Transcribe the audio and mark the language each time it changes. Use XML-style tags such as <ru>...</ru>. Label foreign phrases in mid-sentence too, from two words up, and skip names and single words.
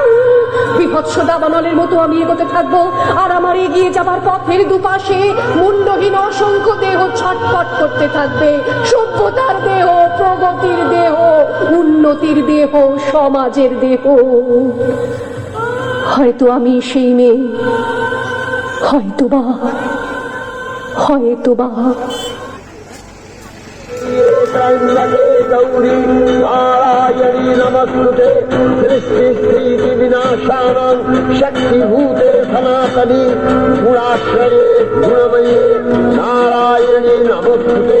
<bn>বিভৎস দাবানলের মতো আমি এগোতে থাকবো, আর আমার এগিয়ে যাবার পথের দুপাশে মুন্ডহীন অসংখ্য দেহ ছটফট করতে থাকবে। সভ্যতার দেহ, প্রগতির দেহ, উন্নতির দেহ, সমাজের দেহ। হয়তো আমি সেই মেয়ে, হয়তোবা</bn> <sa>गौरी नारायणी नमस्तुते, सृष्टि स्थिति विनाशानां शक्तिभूते सनातनी गुणाक्षरे गुणमयी नारायणी नमस्तुते।</sa>